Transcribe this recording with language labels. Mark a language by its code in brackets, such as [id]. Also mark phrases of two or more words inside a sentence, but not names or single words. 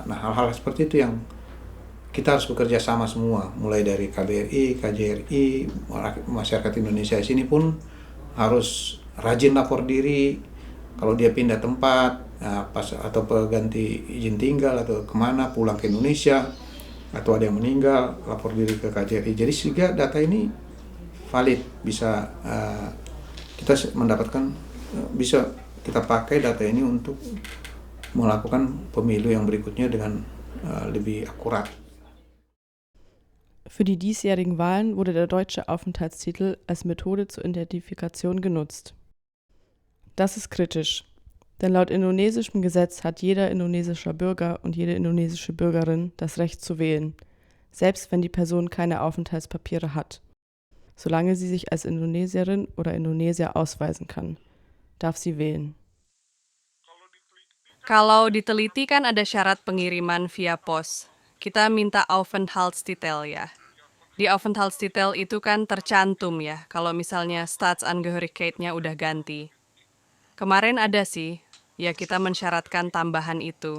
[id] Nah, hal-hal seperti itu yang kita harus bekerja sama semua, mulai dari KBRI, KJRI, masyarakat Indonesia di sini pun harus rajin lapor diri kalau dia pindah tempat, atau ganti izin tinggal atau kemana, pulang ke Indonesia, atau ada yang meninggal, lapor diri ke KJRI. Jadi sehingga data ini valid, bisa kita mendapatkan, bisa kita pakai data ini untuk melakukan pemilu yang berikutnya dengan lebih akurat. [de] Für die diesjährigen Wahlen wurde der deutsche Aufenthaltstitel als Methode zur Identifikation genutzt. Das ist kritisch, denn laut indonesischem Gesetz hat jeder indonesischer Bürger und jede indonesische Bürgerin das Recht zu wählen, selbst wenn die Person keine Aufenthaltspapiere hat. Solange sie sich als Indonesierin oder Indonesier ausweisen kann, darf sie wählen. [id] Kalau diteliti kan ada syarat pengiriman via pos. Kita minta Aufenthaltstitel ya. Di Aufenthaltstitel itu kan tercantum ya, kalau misalnya Staatsangehörigkeit-nya udah ganti. Kemarin ada sih, ya kita mensyaratkan tambahan itu.